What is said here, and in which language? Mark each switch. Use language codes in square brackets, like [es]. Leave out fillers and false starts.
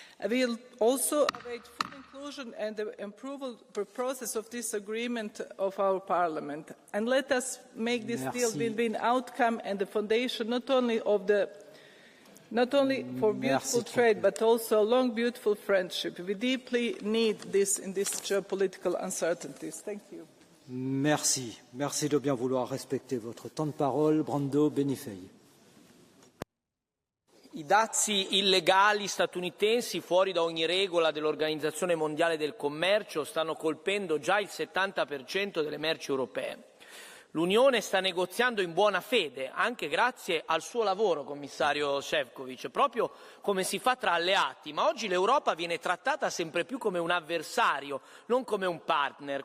[en] We will also await full inclusion and the approval process of this agreement of our Parliament. And let us make this deal win-win outcome and the foundation not only for beautiful trade, but also a long, beautiful friendship. We deeply need this in these geopolitical uncertainties. Thank you. [fr] Merci. Merci de bien vouloir respecter votre temps de parole. [it] Brando Benifei. I dazi illegali statunitensi fuori da ogni regola dell'Organizzazione Mondiale del Commercio stanno colpendo già il 70% delle merci europee. L'Unione sta negoziando in buona fede, anche grazie al suo lavoro, commissario Šefčovič, proprio come si fa tra alleati, ma oggi l'Europa viene trattata sempre più come un avversario, non come un partner.